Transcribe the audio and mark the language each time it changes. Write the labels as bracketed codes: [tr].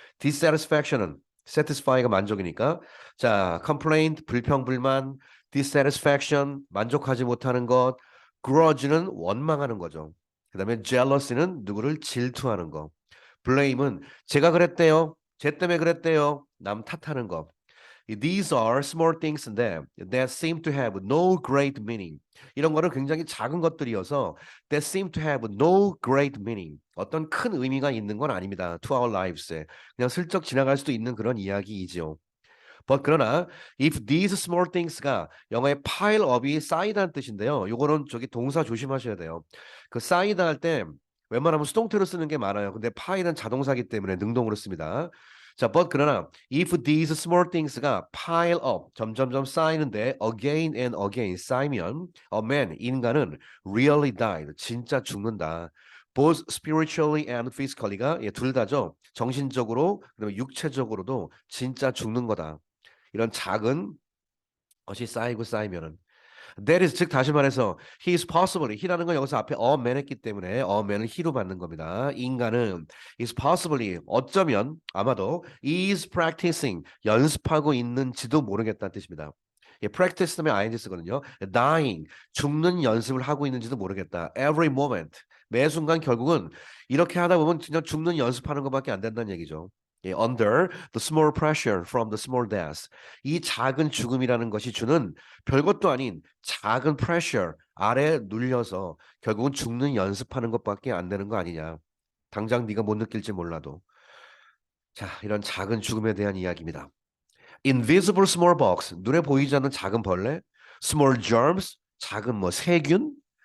[ko] dissatisfaction은 satisfy가 만족이니까. 자, complaint, 불평, 불만, dissatisfaction, 만족하지 못하는 것, grudge는 원망하는 거죠. 그 다음에 jealousy는 누구를 질투하는 거. blame은 제가 그랬대요. 쟤 때문에 그랬대요. 남 탓하는 거. [en] These are small things인데 that seem to have no great meaning. [ko] 이런 거는 굉장히 작은 것들이어서 [en] that seem to have no great meaning. [ko] 어떤 큰 의미가 있는 건 아닙니다. [en] To our lives에. [ko] 그냥 슬쩍 지나갈 수도 있는 그런 이야기이지요. [en] But [ko] 그러나 [en] if these small things가 영어의 pile up이 [ko] 쌓이다는 뜻인데요. 요거는 저기 동사 조심하셔야 돼요. 그 쌓이다 할 때 웬만하면 수동태로 쓰는 게 많아요. 근데 pile은 자동사기 때문에 능동으로 씁니다. [en] 자, but 그러나 if these small things가 pile up [ko] 점점점 쌓이는데 [en] again and again 쌓이면 a man [ko] 인간은 [en] really died [ko] 진짜 죽는다. [en] both spiritually and physically가 [ko] 둘 다죠. 정신적으로 그다음에 육체적으로도 진짜 죽는 거다. 이런 작은 것이 쌓이고 쌓이면은 that is 즉 다시 말해서 [en] he is possibly [ko] he라는 건 여기서 앞에 a man 했기 때문에 a man을 he로 받는 겁니다. 인간은 is possibly 어쩌면 아마도 [en] is practicing [ko] 연습하고 있는지도 모르겠다는 뜻입니다. 예, practice 때문에 ing 쓰거든요. dying 죽는 연습을 하고 있는지도 모르겠다. [en] every moment [ko] 매 순간 결국은 이렇게 하다 보면 그냥 죽는 연습하는 것밖에 안 된다는 얘기죠. [en] 예, under the small pressure from the small death. [ko] 이 작은 죽음이라는 것이 주는 별것도 아닌 작은 pressure 아래 눌려서 결국은 죽는 연습하는 것밖에 안 되는 거 아니냐. 당장 네가 못 느낄지 몰라도. 자, 이런 작은 죽음에 대한 이야기입니다. [en] Invisible small bugs, [ko] 눈에 보이지 않는 작은 벌레. [en] Small germs, [ko] 작은 뭐 세균.